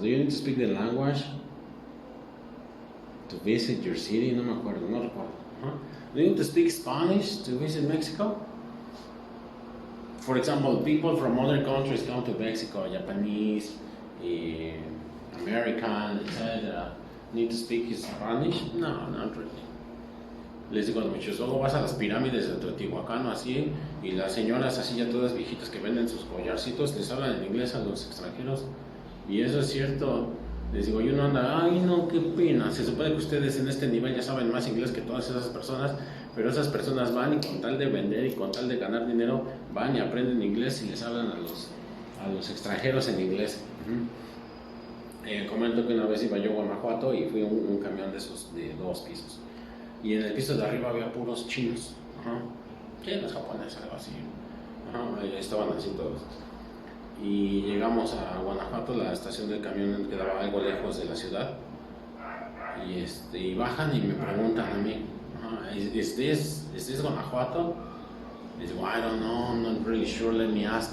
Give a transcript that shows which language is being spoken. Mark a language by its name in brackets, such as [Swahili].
[English] Do you need to speak the language to visit your city? No me acuerdo, no recuerdo. Do you need to speak Spanish to visit Mexico? for example, people from other countries come to Mexico, Japanese, American, etc. Need to speak Spanish? No, not really. [Spanish] Les digo a los muchachos, luego vas a las pirámides de Teotihuacán o así, y las señoras así ya todas viejitas que venden sus collarcitos les hablan en inglés a los extranjeros, y eso es cierto. Les digo, y uno anda, ay no, qué pena, se supone que ustedes en este nivel ya saben más inglés que todas esas personas, pero esas personas van y con tal de vender y con tal de ganar dinero, van y aprenden inglés y les hablan a los extranjeros en inglés. Comento que una vez iba yo a Guanajuato y fui un camión de esos de 2 pisos. Y en el piso de arriba había puros chinos, chinos, japoneses, algo así. Estaban así todos. Y llegamos a Guanajuato, la estación del camión quedaba algo lejos de la ciudad. Y bajan y me preguntan a mí, ¿is this Guanajuato? [English] Y digo, I don't know, I'm not really sure, let me ask.